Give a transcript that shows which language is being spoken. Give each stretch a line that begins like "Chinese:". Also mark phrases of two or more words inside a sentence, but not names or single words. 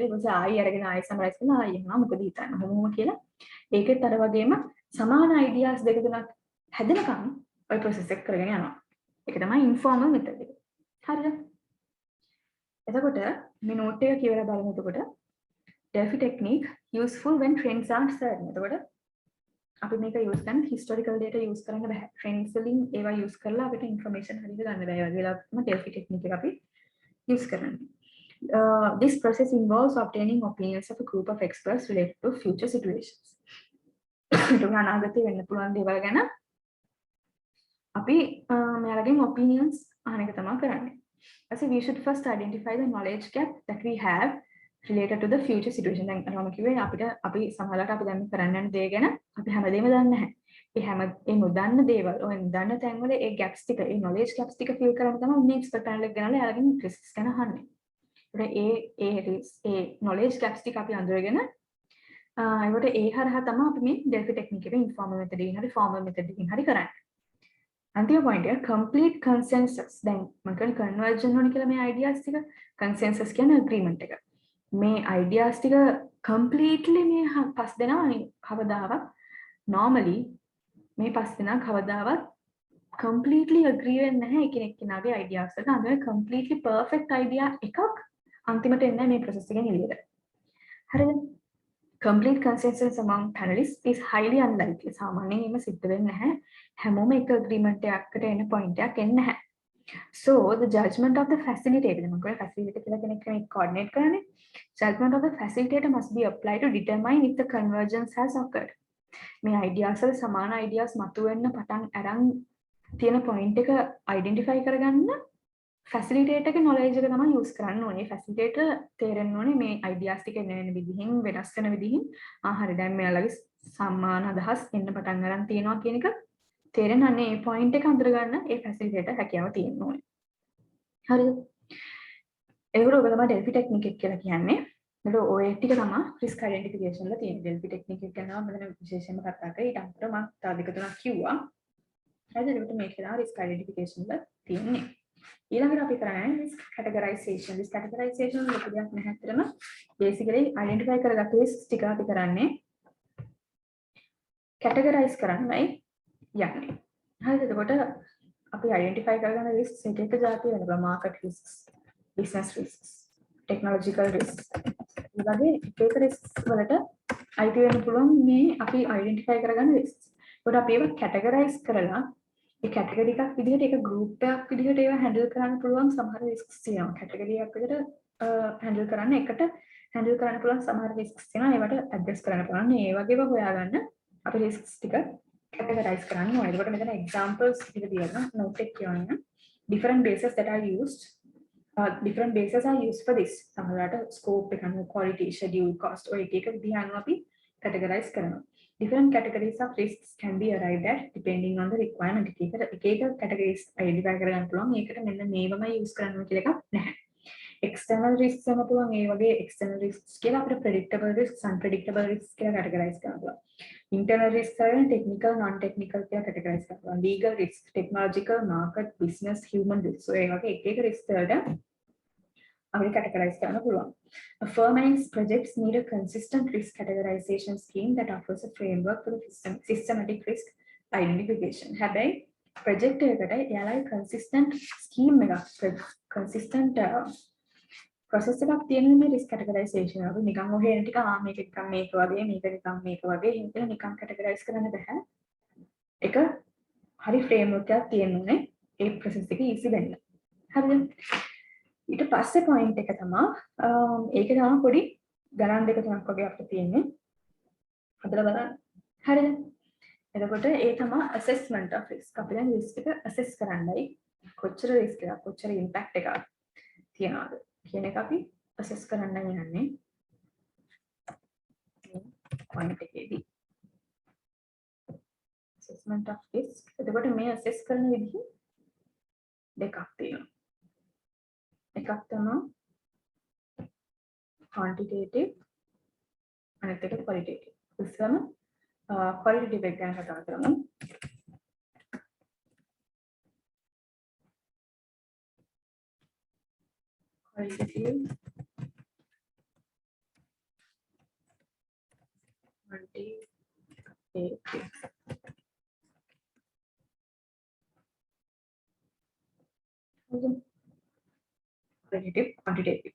Sinhala: ඊට පස්සේ ආයෙ අරගෙන ආයෙ සමරයිස් කරනවා ආයෙ යනවා මොකද හිතන්නේ. කොහොමද කියලා. ඒකෙත් අර වගේම සමාන අයිඩියාස් දෙක තුනක් හැදෙනකම් ඔය ප්‍රොසෙස් එක කරගෙන යනවා. ඒක තමයි
English: informal method
Sinhala: එක. හරිද? එතකොට මේ නෝට් එක කියවලා බලමු.
English: එතකොට Delphi technique useful when trends are certain.
Sinhala: එතකොට අපි මේක use කරන
English: historical data
Sinhala: use කරන්න බෑ. trends වලින් ඒවා use කරලා අපිට information හරියට ගන්න බෑ. ඒ වගේ වෙලාවකම Delphi technique එක අපි use කරන්නේ.
English: This process involves obtaining opinions of a group of experts related to future situations.
Sinhala: ඒක අනාගතේ වෙන්න පුළුවන් දේවල් ගැන අපි මෙයාලගෙන් opinions අහන එක තමයි කරන්නේ.
English: So we should first identify the knowledge gap that we have related to the future situation.
Sinhala: දැන් අරම කිව්වේ අපිට අපි සමහරවිට අපි දැන් කරන්න යන දේ ගැන අපි හැමදේම දන්නේ නැහැ. ඒ නොදන්න දේවල් ඔය නොදන්න තැන්වල ඒ gaps ටික ඒ
English: knowledge gaps
Sinhala: ටික fill කරන්න තමයි මේ
English: expert panel
Sinhala: එක ගෙනල්ලා එයාලගෙන් risks ගැන අහන්නේ. ඒ
English: knowledge gaps
Sinhala: ටික අපි අඳුරගෙන ඒකට ඒ හරහා තමයි අපි මේ Delphi technique එක
English: informal method
Sinhala: එකකින් හරි
English: formal method
Sinhala: එකකින් හරි කරන්නේ. අන්තිම point එක
English: complete consensus.
Sinhala: දැන් මම කියන්නේ conversion ඕනේ කියලා මේ ideas ටික consensus කියන්නේ agreement එක. මේ ideas ටික completely මේ පස් දෙනා කවදාවත් normally මේ පස් දෙනා කවදාවත්
English: completely agree
Sinhala: වෙන්නේ නැහැ එකිනෙක කෙනාගේ ideas වලට. අන්තිමට
English: completely perfect idea
Sinhala: එකක් අන්තිමට එන්නේ මේ process එකෙන් එළියට. හරිද?
English: Complete consensus among panelists is highly unlikely.
Sinhala: සාමාන්‍යයෙන් එහෙම සිද්ධ වෙන්නේ නැහැ. හැමෝම එක agreement එකකට එන point එකක් එන්නේ නැහැ.
English: So the judgment of the facilitator,
Sinhala: මම කියනවා facilitator කියලා කෙනෙක් coordinate කරන්නේ.
English: Judgment of the facilitator must be applied to determine if the convergence has occurred.
Sinhala: මේ ideas වල සමාන ideas මතුවෙන්න පටන් අරන් තියෙන point එක identify කරගන්න facilitator ගේ knowledge එක තමයි use කරන්න ඕනේ. facilitator තේරෙන්න ඕනේ මේ ideas ටික එන විදිහින් වෙනස් වෙන විදිහින් හරි දැන් මෙයාලගේ සම්මාන අදහස් එන්න පටන් ගන්න තියෙනවා කියන එක තේරෙන්න අනේ මේ point එක අඳුර ගන්න ඒ facilitator හැකියාව තියෙන්න ඕනේ. හරිද? ඒකට ඔබ තමයි Delphi technique එක කියලා කියන්නේ. ඒකට ඔය ටික තමයි
English: risk identification
Sinhala: වල තියෙන. Delphi technique එක ගැන මම දැන් විශේෂයෙන්ම කතා කරේ. ඊට අමතරව මම තව දෙක තුනක් කිව්වා. හරිද? ඒකට මේක තමයි
English: risk identification
Sinhala: වල තියෙන්නේ. ඊළඟට අපි කරන්නේ
English: risk categorization. risk categorization
Sinhala: වල ලොකු දෙයක් නැහැ අතරම
English: basically identify
Sinhala: කරගත්ත risks ටික අපි කරන්නේ categorize කරන්නයි යන්නේ. හරිද? එතකොට අපි identify කරගන්න risks එක එක જાති වෙනවා.
English: market risks, business risks, technological risks.
Sinhala: මේ වගේ එක එක risks වලට අයිති වෙන්න පුළුවන් මේ අපි identify කරගන්න risks. ඒකට අපි ඒවා categorize කරලා ඒ කැටගරි එකක් විදිහට ඒක ගෲප් එකක් විදිහට ඒවා හැන්ඩල් කරන්න පුළුවන් සමහර රිස්ක්ස් තියෙනවා. කැටගරි එකක් විදිහට හැන්ඩල් කරන්න එකට හැන්ඩල් කරන්න පුළුවන් සමහර රිස්ක්ස් තියෙනවා. ඒවට ඇඩ්ජස්ට් කරන්න පුළුවන්. ඒ වගේම හොයාගන්න අපි රිස්ක්ස් ටික කැටගරයිස් කරන්න ඕනේ. ඒකට මෙතන එක්සැම්පල්ස් ටික තියෙනවා. note එක කියවන්න.
English: different bases that are used different bases are used for this.
Sinhala: සමහරවිට scope එක අනුව
English: quality, schedule, cost
Sinhala: ඔය එක එක විදිහ අනුව අපි කැටගරයිස් කරනවා.
English: Different categories of risks can be arrived at depending on the requirement.
Sinhala: එක categories identify කරගන්න පුළුවන්. ඒකට මෙන්න මේවමයි use කරන්න කියලා එකක් නැහැ.
English: External risks
Sinhala: වෙන පුළුවන්. ඒ වගේ
English: external risks
Sinhala: කියලා අපිට
English: predictable risks, unpredictable risks
Sinhala: කියලා categorize කරන්න පුළුවන්.
English: Internal risks
Sinhala: වලින්
English: technical, non-technical
Sinhala: කියලා categorize කරන්න පුළුවන්.
English: Legal risks, technological, market, business, human risks.
Sinhala: So ඒ වගේ එක risks වලට අපිට categorize කරන්න පුළුවන්.
English: A firm and its projects need a consistent risk categorization scheme that offers a framework for the systematic risk identification.
Sinhala: හැබැයි project එකකට එයාලගේ
English: consistent scheme
Sinhala: එකක්
English: consistent process
Sinhala: එකක් තියෙන මේ
English: risk categorization
Sinhala: එක. නිකන් ඔහේ එන ටික මේක නිකන් මේක වගේ මේක නිකන් මේක වගේ හිතලා නිකන් categorize කරන්න බෑ. ඒක හරි framework එකක් තියෙනුනේ ඒ process එක easy වෙන්න. හරිද? ඊට පස්සේ point එක තමයි ඒක තමයි පොඩි ගණන් දෙක තුනක් වගේ අපිට තියෙන්නේ. හදලා බලන්න. හරිද? එතකොට ඒ තමයි assessment of risk. අපි දැන් risk එක assess කරන්නයි කොච්චර risk එකක් කොච්චර impact එකක් තියනවද කියන එක අපි assess කරන්න යන්නේ. point එකේදී.
English: assessment of risk.
Sinhala: එතකොට මේ assess කරන විදිහ දෙකක් තියෙනවා. එකක් තමයි quantitative අනිත් එක qualitative. ඉස්සෙල්ලාම qualitative එක ගැන කතා කරමු.
English: qualitative quantitative.